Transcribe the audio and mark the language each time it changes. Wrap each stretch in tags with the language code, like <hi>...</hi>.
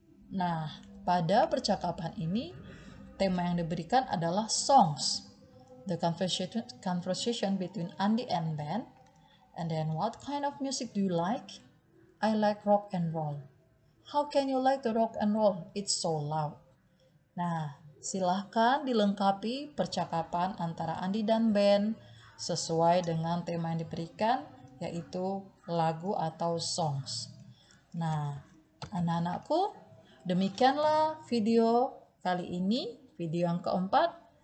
<id>Nah, pada percakapan ini tema yang diberikan adalah songs.</id> <en>The conversation between Andi and Ben. And then, what kind of music do you like? I like rock and roll. How can you like the rock and roll? It's so loud.</en> <id>Nah, silahkan dilengkapi percakapan antara Andi dan Ben sesuai dengan tema yang diberikan, yaitu lagu atau songs. Nah, anak-anakku, demikianlah video kali ini, video yang keempat.</id>